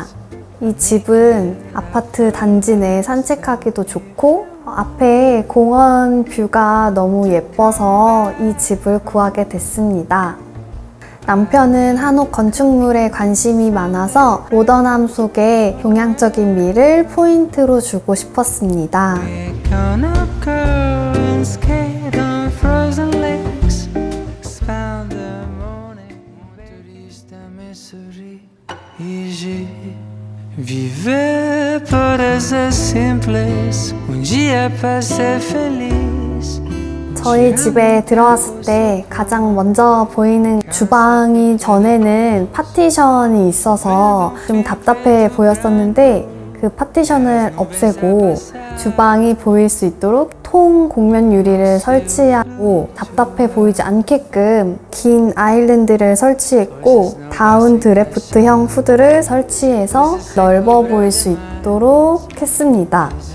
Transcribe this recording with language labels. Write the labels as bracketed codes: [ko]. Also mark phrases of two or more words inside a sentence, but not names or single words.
[ko] 이 집은 아파트 단지 내에 산책하기도 좋고 앞에 공원 뷰가 너무 예뻐서 이 집을 구하게 됐습니다. 남편은 한옥 건축물에 관심이 많아서 모던함 속에 동양적인 미를 포인트로 주고 싶었습니다. [pt] Viver para ser simples, dia para ser feliz. [ko] 저희 집에 들어왔을 때 가장 먼저 보이는 주방이 전에는 파티션이 있어서 좀 답답해 보였었는데 그 파티션을 없애고 주방이 보일 수 있도록 통 곡면 유리를 설치하고 답답해 보이지 않게끔 긴 아일랜드를 설치했고 다운 드래프트형 후드를 설치해서 넓어 보일 수 있도록 했습니다.